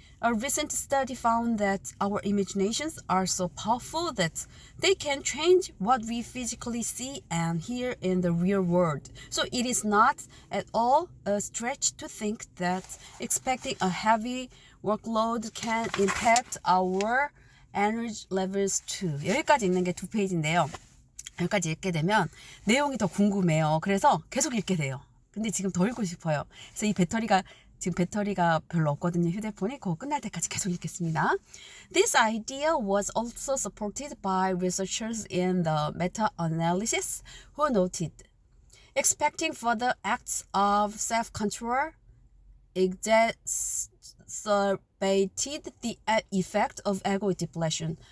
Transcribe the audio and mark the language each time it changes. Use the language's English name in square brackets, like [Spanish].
[English] A recent study found that our imaginations are so powerful that they can change what we physically see and hear in the real world. So it is not at all a stretch to think that expecting a heavy workload can impact our energy levels too. [Korean] 여기까지 읽는 게 2페이지인데요. 여기까지 읽게 되면 내용이 더 궁금해요. 그래서 계속 읽게 돼요. 근데 지금 더 읽고 싶어요. 그래서 지금 배터리가 별로 없거든요. 휴대폰이. 그거 끝날 때까지 계속 읽겠습니다. [English] This idea was also supported by researchers in the meta-analysis who noted expecting further acts of self-control exacerbated the effect of ego depletion.